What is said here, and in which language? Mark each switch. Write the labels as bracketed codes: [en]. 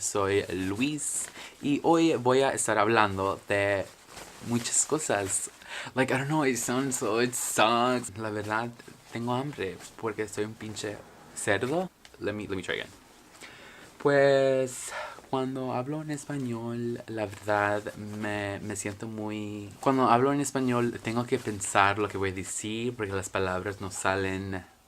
[es] Soy Luis y hoy voy a estar hablando de muchas cosas. [en] Like, I don't know, it sucks. [es] La verdad, tengo hambre porque soy un pinche cerdo. [en] Let me try again. [es] Pues, cuando hablo en español, la verdad, me siento muy... Cuando hablo en español, tengo que pensar lo que voy a decir porque las palabras no salen.